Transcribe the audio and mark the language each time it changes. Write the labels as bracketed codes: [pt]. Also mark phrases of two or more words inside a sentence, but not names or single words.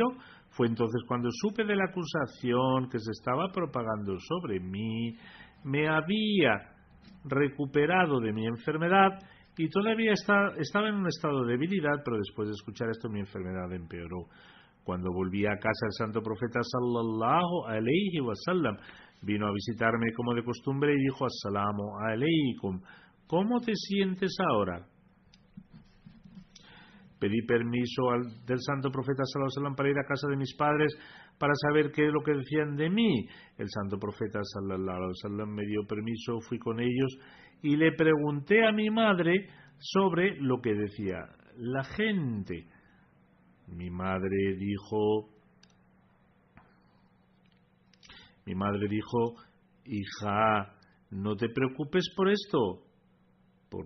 [es] Fue entonces cuando supe de la acusación que se estaba propagando sobre mí. Me había recuperado de mi enfermedad y todavía estaba en un estado de debilidad, pero después de escuchar esto mi enfermedad empeoró. Cuando volví a casa, el santo profeta [ar] صلى الله عليه وسلم [es] vino a visitarme como de costumbre y dijo: [ar] السلام عليكم, [es] ¿cómo te sientes ahora? Pedí permiso del santo profeta [ar] صلى الله عليه وسلم [es] para ir a casa de mis padres para saber qué es lo que decían de mí. El santo profeta [ar] صلى الله عليه وسلم [es] me dio permiso, fui con ellos y le pregunté a mi madre sobre lo que decía la gente. Mi madre dijo: hija, no te preocupes por esto.